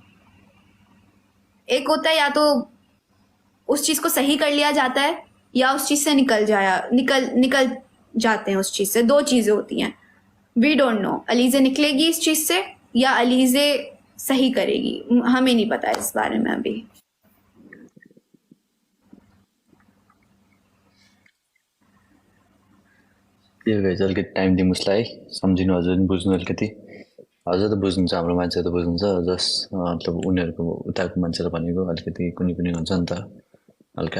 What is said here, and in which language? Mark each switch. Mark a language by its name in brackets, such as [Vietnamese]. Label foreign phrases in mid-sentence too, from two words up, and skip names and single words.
[Hindi] एक होता है या तो उस चीज को सही कर लिया जाता है, या उस चीज से निकल जाते हैं उस चीज से. दो चीजें होती हैं. [English] We don't know [Hindi] अलीजे निकलेगी इस चीज से या अलीजे सही करेगी, हमें नहीं पता इस बारे में अभी. [Nepali] त्यो गाइज अलिकति टाइम दिउँ उसलाई सम्झिनु, हजुर पनि बुझ्नु अलिकति. हजुर त बुझ्नुहुन्छ, हाम्रो मान्छे त बुझ्नुहुन्छ. जस्ट मतलब उनीहरूको उताको मान्छेलाई भनेको अलिकति कुनै कुनै हुन्छ नि त हल्का.